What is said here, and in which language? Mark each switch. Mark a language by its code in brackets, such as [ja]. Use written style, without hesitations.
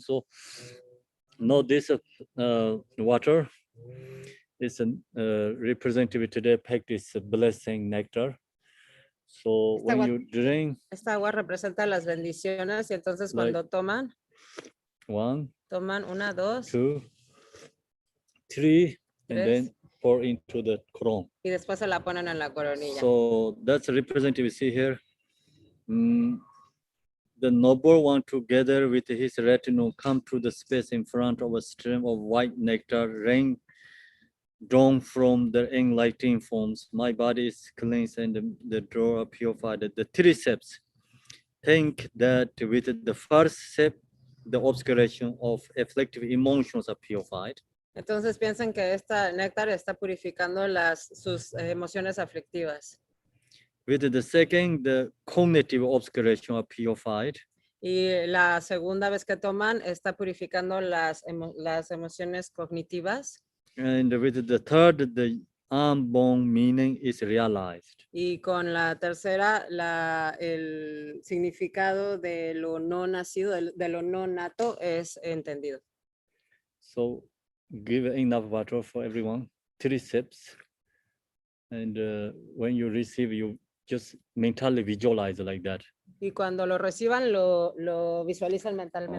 [en] So, now this water is a representative today practice blessing nectar. So when you drink, [es] Esta agua representa las bendiciones y entonces cuando toman, toman una, dos, [en] 2, 3, and then pour into the crown. [es] y después se la ponen en la coronilla. [en] So that's representative. See here. The noble one, together with his retinue, come to the space in front of a stream of white nectar, rain drawn from the enlightening forms. My body is cleansed and the door are purified. The three steps. Think that with the first step, the obscuration of afflictive emotions are purified. [es] Entonces piensen que esta néctar está purificando sus emociones aflictivas. [en] With the second, the cognitive obscuration are purified. [es] Y la segunda vez que toman está purificando las emociones cognitivas. [en] And with the third, the unborn meaning is realized. [es] Y con la tercera, el significado de lo no nacido, de lo no nato es entendido. [en] So give enough water for everyone, 3 sips. And when you receive, you just mentally visualize like that. [es] Y cuando lo reciban, lo visualizan mentalmente.